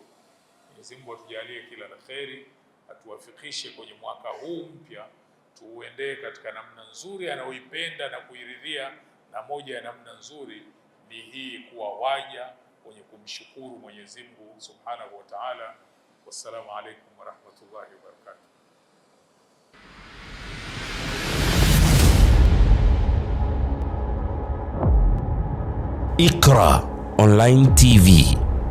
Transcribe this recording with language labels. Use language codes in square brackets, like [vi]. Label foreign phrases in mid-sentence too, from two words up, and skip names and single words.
[sw] Mwenyezi Mungu atujalie kila la kheri, atuwafikishe kwenye mwaka huu mpya, tuuendee katika namna nzuri anayoipenda na kuiridhia, na moja ya namna nzuri ni hii, kuwa waja wenye kumshukuru Mwenyezi Mungu [ar] سبحانه وتعالى. والسلام عليكم ورحمة الله وبركاته. [sw] Iqra Online TV.